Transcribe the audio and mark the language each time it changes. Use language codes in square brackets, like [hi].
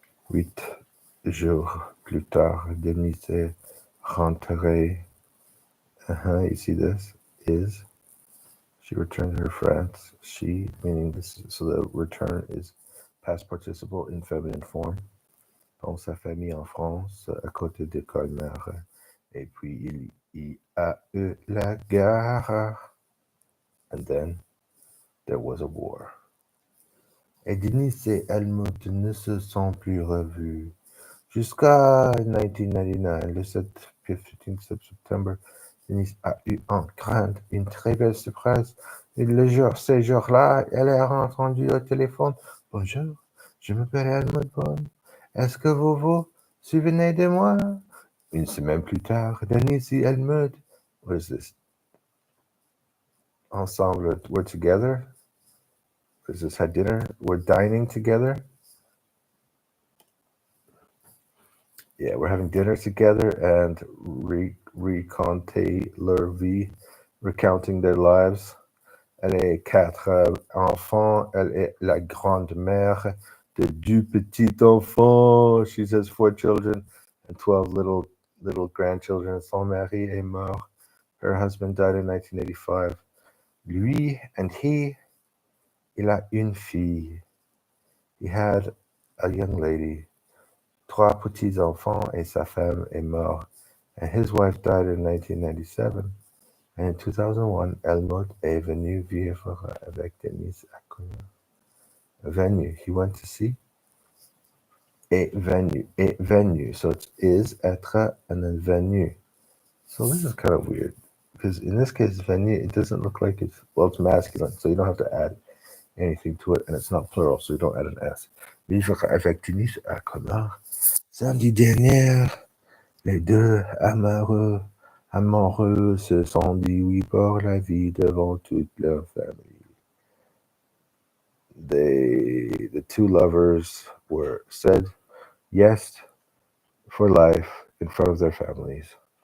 [fr] 8 jours plus tard, Denise est rentrée. [en] You see this? Is. She returned to her France. She, meaning this, so the return is past participle in feminine form. [fr] Dans sa famille en France, à côté de Colmar. Et puis il y a eu la guerre. [en] And then there was a war. [fr] Et Denise et Helmut ne se sont plus revus. Jusqu'à 1999, le 15 septembre, Denise a eu en crainte une très belle surprise. Et ce jour-là, elle a entendu au téléphone. Bonjour, je m'appelle Helmut Bonn. Est-ce que vous vous souvenez de moi? Une semaine plus tard, Denise et Helmut, [en] what is this? Ensemble, we're together. What is this? Had dinner? We're dining together. Yeah, we're having dinner together and [fr] raconter leur vie, [en] recounting their lives. [fr] Elle est 4 enfants. Elle est la grande-mère de 2 petits enfants. [en] She says 4 children and 12 little grandchildren. [fr] Son mari est mort. [en] Her husband died in 1985. [fr] Lui and il a une fille. [en] He had a young lady. [fr] 3 petits-enfants et sa femme est morte. [en] And his wife died in 1997. [fr] And in 2001, Helmut est venu vivre avec Denise à Cognac. [en] Venu, he went to see. [fr] Est venu. [en] So it is être and then venu. So this is kind of weird. Because in this case, venu, it doesn't look like it's masculine. So you don't have to add anything to it. And it's not plural, so you don't add an S. [fr] Vivre avec Denise à Cognac. Samedi dernier, les 2 amoureux se sont dit oui pour la vie devant toute leur famille. [en] The 2 lovers said yes for life in front of their families.